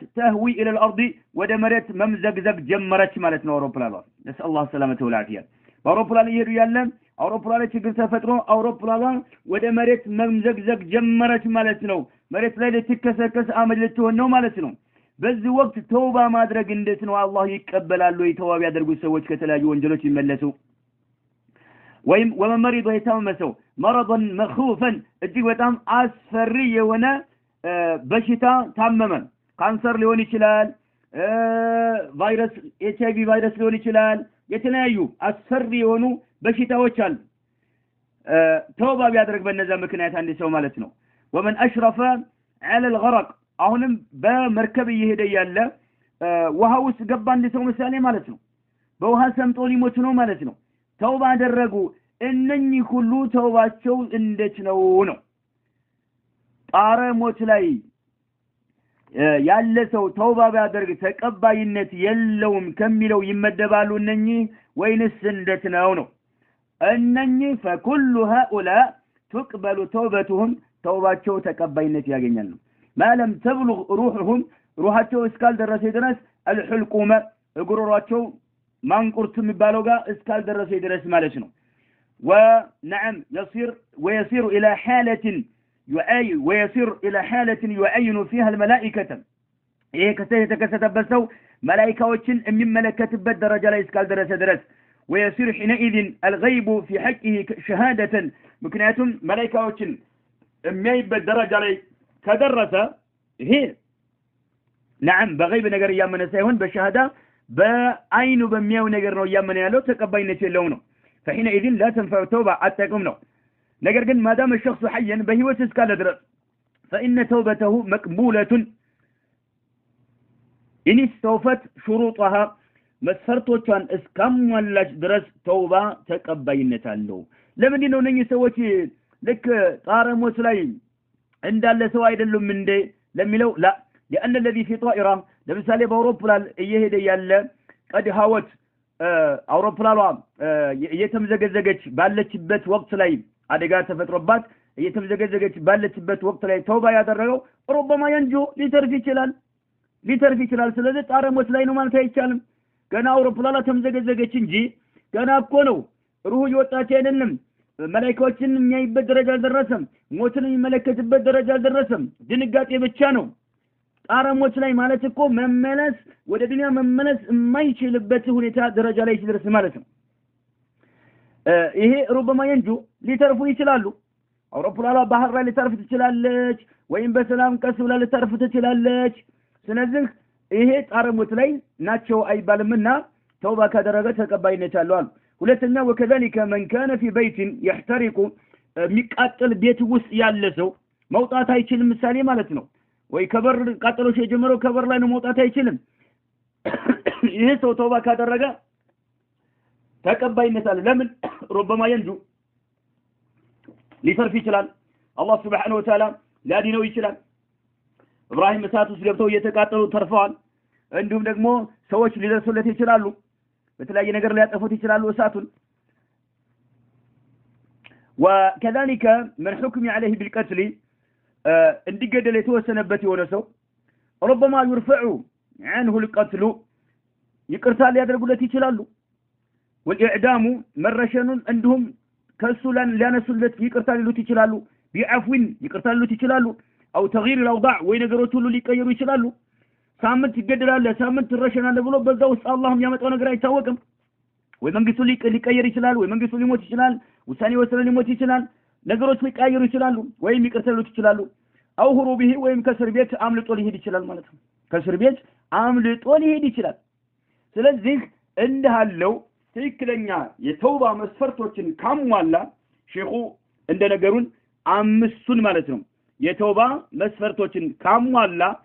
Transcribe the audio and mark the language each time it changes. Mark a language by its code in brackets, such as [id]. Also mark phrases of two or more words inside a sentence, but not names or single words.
[ar] تهوي الى الارض [am] ወደ መሬት መምዘግዘግ ጀመረች ማለት ነው አውሮፕላኗ ነስ [ar] الله سلامته والعافيه [am] በአውሮፕላን እየሄዱ ያለ አውሮፕላን ችግር ተፈጥሮ አውሮፕላኗ ወደ መሬት መምዘግዘግ ጀመረች ማለት ነው መሬት ላይ ልትከሰከስ አመድ ልትሆን ነው ማለት ነው በዚህ ወቅት ተውባ ማድረግ እንዴት ነው አላህ ይቀበላል ወይ ተውባ ያደርጉ ሰዎች ከተለያዩ ወንጀሎች ይመለሱ ወይም ወመመሪዶ የታመመሰው [ar] مرضا مخوفا [am] እጅግ በጣም አስፈሪ የሆነ በሽታ ታመመ ካንሰር ሊሆን ይችላል ቫይረስ ኤችአይቪ ቫይረስ ሊሆን ይችላል የተለያዩ አስፈሪ የሆኑ በሽታዎች አሉ ተውባ ቢያደርግ በእነዛ ምክንያት አንድ ሰው ማለት ነው [ar] ومن اشرف على الغرق [am] አሁንም በመርከብ እየሄደ ያለ ውሃ ውስጥ ገባ አንድ ሰው ምሳሌ ማለት ነው በውሃ ሰምጦ ሊሞት ነው ማለት ነው ተውባ አደረጉ እነኚህ ሁሉ ተውባቸው እንዴት ነው ጣረ ሞት ላይ ያለ ሰው ተውባ ቢያደርግ ተቀባይነት የለውም ከሚለው ይመደባሉ እነኚህ ወይንስ እንዴት ነው? እነኚህ [ar] فكل هؤلاء تقبل توبتهم [am] ተውባቸው ተቀባይነት ያገኛል ነው። [ar] ما لم تبلغ روحهم [am] ሩሃቸው እስካል ደረሰ ድረስ الحلقوم እግሮራቸው ማንቁርት የሚባለው ጋር እስካል ደረሰ ድረስ ማለት ነው። [ar] ونعم ويصير الى حاله يعين فيها الملائكه [am] ይሄ ከተከሰተበት ሰው መላእክቶችን የሚመለከትበት ደረጃ ላይ እስካል ደረሰ ድረስ ويصير [ar] حينئذ الغيب في حقه شهاده [am] ምክንያቱም መላእክቶችን የሚያይበት ደረጃ ላይ ከደረሰ ይሄ نعم በغيب ነገር ያመነ ሳይሆን በሸሃዳ በአይኑ በሚያው ነገር ነው ያመነ ያለው ተቀባይነት የለውም ነው። [ar] فحينئذ لا تنفع توبه [am] አጠቅም ነው። ነገር ግን [ar] ما دام الشخص حيا [am] በህይወት እስካለ ድረስ [ar] فإن توبته مقبولة إن استوفت شروطها [am] መስፈርቶቿን እስካሟላች ድረስ ተውባ ተቀባይነት አለው። ለምንድን ነው እነኚህ ሰዎች ልክ ጣረሞች ላይ እንዳለ ሰው አይደሉም እንደ ለሚለው لا [ar] لأن الذي في طائرة [am] ለምሳሌ በአውሮፕላን እየሄደ ያለ [ar] قد هاوت [am] አውሮፕላኗ እየተምዘገዘገች ባለችበት ወቅት ላይ አደጋ ተፈጥሮባት እየተምዘገዘገች ባለችበት ወቅት ላይ ተውባ ያደረገው [ar] ربما ينجو [am] ሊተርፍ ይችላል። ስለዚህ ጣረሞች ላይ ነው ማለት አይቻልም። ገና አውሮፕላኗ ተምዘገዘገች እንጂ ገና እኮ ነው ሩህ ይወጣች አይደለም። መላእክቶችን የሚያይበት ደረጃ አልደረሰም። ሞትን የሚመለከትበት ደረጃ አልደረሰም። ድንጋጤ ብቻ ነው። ጣረሞች ላይ ማለት እኮ መመለስ ወደ ዱንያ መመለስ የማይችልበት ሁኔታ ደረጃ ላይ ሲደርስ ማለት ነው። ይሄ [ar] ربما ينجو [am] ሊተርፉ ይችላሉ። አውሮፕላኗ ባህር ላይ ሊተርፍ ትችላለች ወይም በሰላም ቀስ ብላ ሊተርፍ ትችላለች። ስለዚህ ይሄ ጣረሞች ላይ ናቸው አይባልምና ተውባ ካደረገ ተቀባይነት አለው አሉ። ሁለተኛ [ar] وكذلك من كان في بيت يحترق [am] የሚቃጠል ቤት ውስጥ ያለ ሰው መውጣት አይችልም ምሳሌ ማለት ነው። ወይ ከበር ቃጠሎሽ የጀመረው ከበር ላይ ነው መውጣት አይችልም። ይሄ ሰው ተውባ ካደረገ ተቀባይነት አለው። ለምን [ar] ربما ينجو [am] ሊተርፍ ይችላል። አላህ [ar] سبحانه وتعالى [am] ሊያድነው ይችላል። ኢብራሂም እሳት ውስጥ ገብተው እየተቃጠሉ ተርፈዋል። እንዲሁም ደግሞ ሰዎች ሊደርሱለት ይችላሉ። በተለያየ ነገር ሊያጠፉት ይችላሉ እሳቱን። [ar] وكذلك من حكم عليه بالقتل [am] እንዲገደል የተወሰነበት የሆነ ሰው ربما [ar] يرفع عنه القتل [am] ይቅርታ ሊያደርጉለት ይችላሉ። والإعدام መረሸኑን እንዲሁም ከሱላን ሊያነሱለት ይቅርታ ሊሉት ይችላሉ። ቢዐፍዊን ይቅርታ ሊሉት ይችላሉ። [ar] أو تغيير الأوضاع [am] ወይ ነገሮች ሁሉ ሊቀየሩ ይችላሉ። ሳምንት ይገደላል ሳምንት ትረሸናል ብሎ በዛው ውስጥ አላህም ያመጣው ነገር አይታወቅም። ወይ መንግስቱ ሊቀየር ይችላል ወይ መንግስቱ ሊሞት ይችላል። ውሳኔ ወሰነ ሊሞት ይችላል። ነገሮች ሊቀየሩ ይችላሉ ወይም ይቅርታ ሊሉት ይችላሉ። [ar] أو هروبه [am] ወይም ከእስር ቤት አምልጦ ሊሄድ ይችላል ማለት ነው። ከእስር ቤት አምልጦ ሊሄድ ይችላል። ስለዚህ እንደሃለው ትክክለኛ የተውባ መስፈርቶችን ካሟላ ሼኹ እንደነገሩን አምስቱን ማለት ነው የተውባ መስፈርቶችን ካሟላ